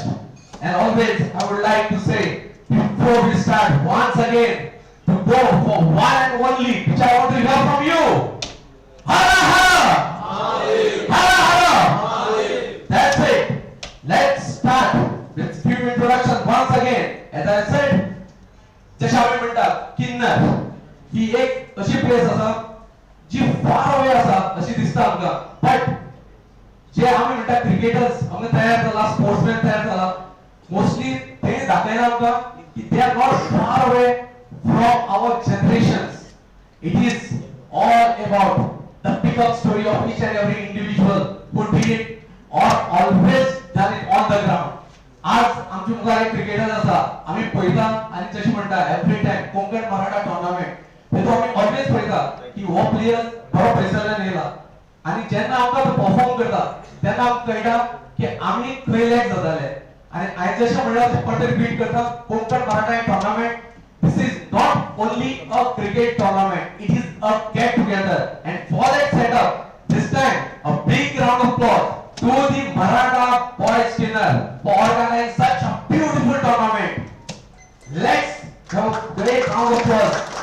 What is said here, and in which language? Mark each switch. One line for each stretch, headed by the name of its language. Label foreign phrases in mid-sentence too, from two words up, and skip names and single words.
English: And always I would like to say, before we start once again, to go for one and only, which I want to hear from you. Hara Hara! Hara Hara! That's it. Let's start with few introductions once again. As I said,
Konkani: जशा आम्ही म्हणतात किन्नर ही एक अशी प्लेस असा जी
English: far away
Konkani: असा अशी दिसता आमकां, बट जे आम्ही म्हणतात क्रिकेटर्स आमकां तयार जाला, स्पोर्ट्समॅन तयार जाला, मोस्टली ते दाखयना आमकां की
English: they are not far away from our generations. it is all about the pickup story of each and every individual who did it or always done it on the ground.
Konkani: आज आमचे मुखार एक क्रिकेटर आसा, आम्ही पळयता आणि जशी म्हणटा
English: every time
Konkani: कोंकण मराठा टुर्नामेंट तेतून आम्ही ऑलवेज पळयता की हो प्लेयर बरो पयसल्यान येयला आणि जेन्ना आमकां तो परफॉर्म करता तेन्ना आमकां कळटा की आमी खंय लॅक जाताले. आणि हांवें जशें म्हणलें तशें परत रिपीट करता,
English: कोंकण मराठा टुर्नामेंट this is not only a cricket tournament, it is a get together, and for that setup this time a big round of applause to the Maratha boys skinner for organizing such a beautiful tournament. Let's have a great round of applause.